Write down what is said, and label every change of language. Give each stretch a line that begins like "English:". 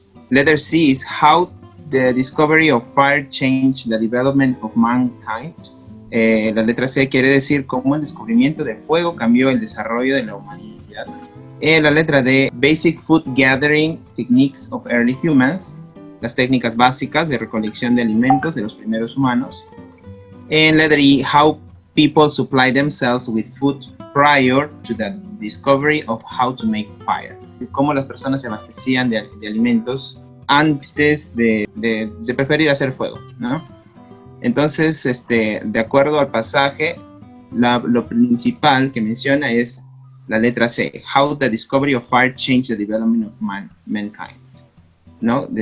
English: Letter C is how the discovery of fire changed the development of mankind.
Spanish: La letra C quiere decir cómo el descubrimiento del fuego cambió el desarrollo de la humanidad. La letra D,
English: basic food gathering techniques of early humans,
Spanish: las técnicas básicas de recolección de alimentos de los primeros humanos.
English: Letter E, how people supply themselves with food prior to the discovery of how to make fire.
Spanish: Cómo las personas se abastecían de alimentos antes de preferir hacer fuego, ¿no? Entonces, de acuerdo al pasaje, lo principal que menciona es la letra C,
English: how the discovery of fire changed the development of mankind,
Spanish: ¿no?